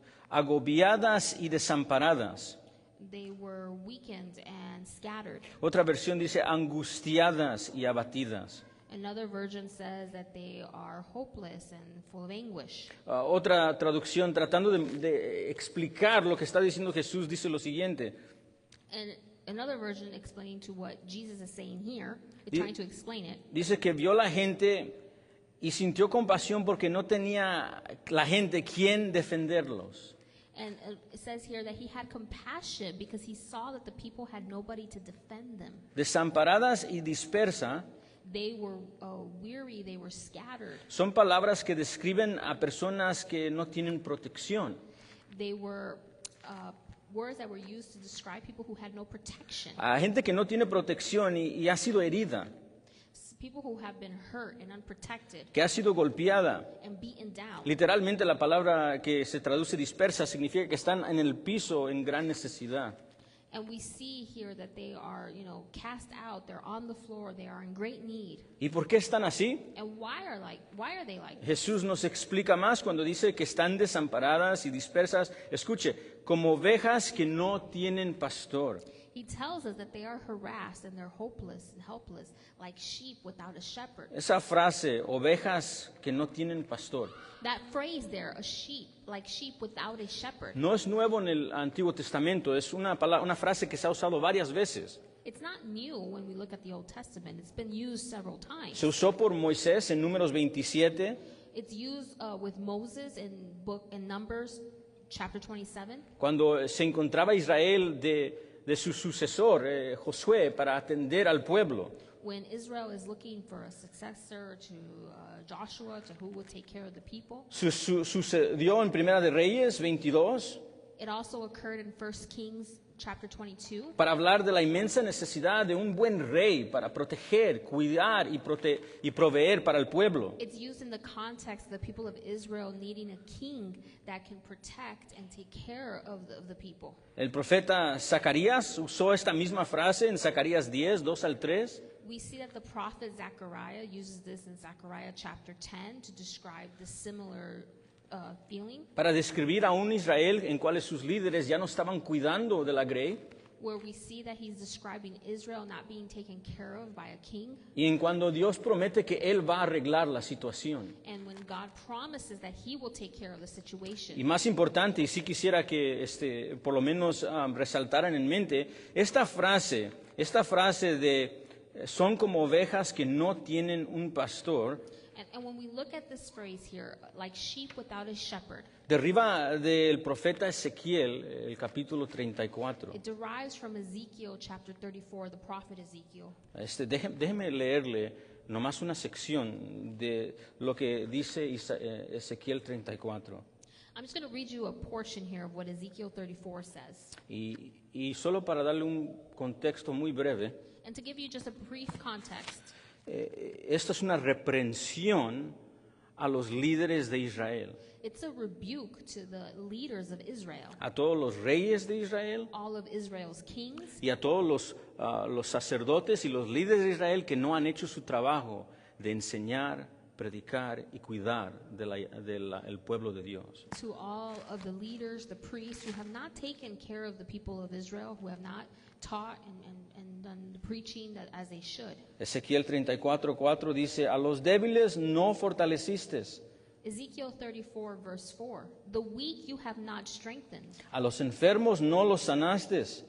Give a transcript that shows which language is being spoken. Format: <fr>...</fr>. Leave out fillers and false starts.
<es>agobiadas y desamparadas.</es> <en>They were weakened and scattered.</en> <es>Otra versión dice angustiadas y abatidas.</es> <en>Another version says that they are hopeless and full of anguish.</en> <es>Otra traducción, tratando de explicar lo que está diciendo Jesús, dice lo siguiente.</es> <en>And another version explaining to what Jesus is saying here, Di- trying to explain it,</en> <es>Dice que vio la gente y sintió compasión porque no tenía la gente quien defenderlos.</es> <en>and it says here that he had compassion because he saw that the people had nobody to defend them.</en> <es>Desamparadas y dispersa</es> <en>They were weary, they were scattered.</en> <es>son palabras que describen a personas que no tienen protección.</es> <en>They were words that were used to describe people who had no protection.</en> <es>A gente que no tiene protección y ha sido herida,</es> <en>People who have been hurt and unprotected</en> <es>que ha sido golpeada.</es> <en>and beaten down.</en> <es>Literalmente la palabra que se traduce dispersa significa que están en el piso en gran necesidad.</es> <en>And we see here that they are, cast out, they're on the floor, they are in great need.</en> <es>¿Y por qué están así?</es> <en>And why are they like this?</en> <es>Jesús nos explica más cuando dice que están desamparadas y dispersas. Escuche, como ovejas que no tienen pastor.</es> <en>He tells us that they are harassed and they're hopeless and helpless, like sheep without a shepherd.</en> <es>Esa frase, ovejas que no tienen pastor,</es> <en>That phrase there, like sheep without a shepherd,</en> <es>no es nuevo en el Antiguo Testamento, es una frase que se ha usado varias veces.</es> <en>it's not new when we look at the Old Testament. It's been used several times.</en> <es>Se usó por Moisés en Números 27,</es> <en>It's used with Moses in Numbers chapter 27.</en> <es>cuando se encontraba Israel de su sucesor, Josué, para atender al pueblo.</es> <en>When Israel is looking for a successor to Joshua, to who will take care of the people.</en> <es>Sucedió en Primera de Reyes 22,</es> <en>It also occurred in 1 Kings chapter 22</en> <es>para hablar de la inmensa necesidad de un buen rey para proteger, cuidar y proveer para el pueblo.</es> <en>It's used in the context of the people of Israel needing a king that can protect and take care of the people.</en> <es>El profeta Zacarías usó esta misma frase en Zacarías 10, 2 al 3,</es> <en>We see that the prophet Zechariah uses this in Zechariah chapter 10 to describe the similar feeling,</en> <es>para describir a un Israel en cuales sus líderes ya no estaban cuidando de la grey,</es> <en>where we see that he's describing Israel not being taken care of by a king,</en> <es>y en cuando Dios promete que Él va a arreglar la situación.</es> <en>and when God promises that he will take care of the situation.</en> <es>Y más importante, y sí quisiera que por lo menos resaltaran en mente, esta frase de son como ovejas que no tienen un pastor,</es> <en>And when we look at this phrase here, like sheep without a shepherd,</en> <es>deriva del profeta Ezequiel, el capítulo 34.</es> <en>it derives from Ezekiel chapter 34, the prophet Ezekiel.</en> <es>Déjeme leerle nomás una sección de lo que dice Ezequiel 34.</es> <en>I'm just going to read you a portion here of what Ezekiel 34 says.</en> <es>Y solo para darle un contexto muy breve,</es> <en>And to give you just a brief context,</en> <es>esto es una reprensión a los líderes de Israel,</es> <en>it's a rebuke to the leaders of Israel,</en> <es>a todos los reyes de Israel</es> <en>all of Israel's kings,</en> <es>y a todos los sacerdotes y los líderes de Israel que no han hecho su trabajo de enseñar, predicar y cuidar del pueblo de Dios.</es> <en>to all of the leaders, the priests who have not taken care of the people of Israel, who have not taught and done the preaching that as they should.</en> <es>Ezequiel 34:4 dice, a los débiles no fortaleciste,</es> <en>Ezekiel 34 verse 4, the weak you have not strengthened,</en> <es>a los enfermos no los sanaste,</es>